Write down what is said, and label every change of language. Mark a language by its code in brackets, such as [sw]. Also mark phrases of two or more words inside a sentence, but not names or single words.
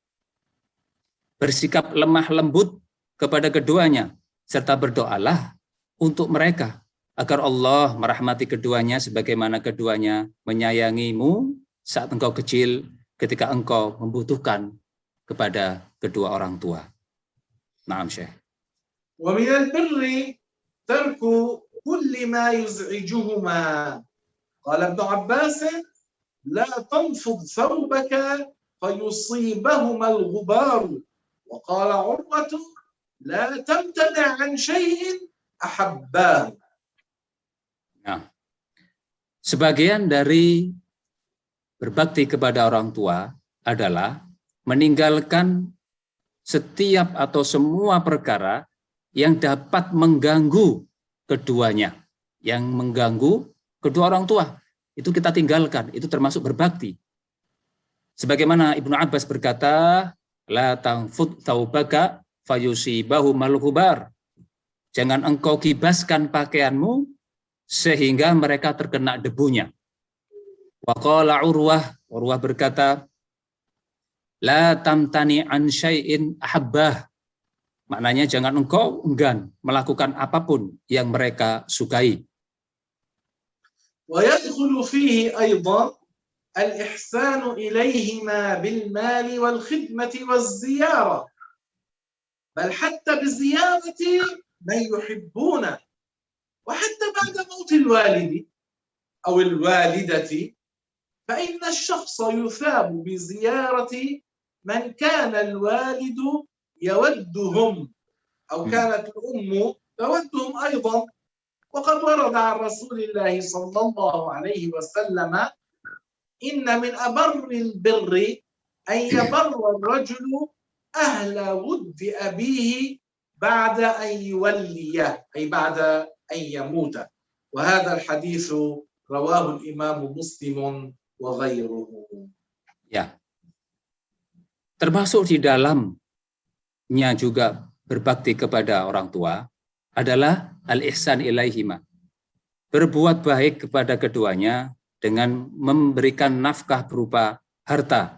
[id] Bersikap lemah lembut kepada keduanya, serta berdoalah untuk mereka, agar Allah merahmati keduanya sebagaimana keduanya menyayangimu saat engkau kecil ketika engkau membutuhkan kepada kedua orang tua. [ar] نعم شيخ. ومن البر ترك كل ما يزعجهما. قال ابن عباس لا تنفض ثوبك فيصيبهما الغبار. وقال عروة لا تمتنع عن شيء أحبه. [id] Nah, sebagian dari berbakti kepada orang tua adalah meninggalkan setiap atau semua perkara yang dapat mengganggu keduanya, yang mengganggu kedua orang tua. Itu kita tinggalkan, itu termasuk berbakti. Sebagaimana Ibnu Abbas berkata, [ar] لا تنفض ثوبك فيصيبهما الغبار. [id] Jangan engkau kibaskan pakaianmu sehingga mereka terkena debunya. [ar] وقال [id] Urwah berkata, [ar] لا تمتنع عن شيء أحبه. [id] Maknanya jangan engkau enggan melakukan apapun yang mereka sukai. [ar] ويدخل فيه أيضا الإحسان إليهما بالمال والخدمة والزيارة. بل حتى بزيارة من يحبونه. وحتى بعد موت الوالد أو الوالدة فإن الشخص يثاب بزيارة من كان الوالد يودهم أو كانت الأم تودهم أيضا. وقد ورد عن رسول الله صلى الله عليه وسلم إن من أبر البر أن يبر الرجل أهل ود أبيه بعد أن يوليه، أي بعد أن يموت. وهذا الحديث رواه الإمام مسلم وغيره. [id] Ya. Termasuk di dalamnya juga berbakti kepada orang tua adalah [ar] الإحسان إليهما. [id] Berbuat baik kepada keduanya dengan memberikan nafkah berupa harta.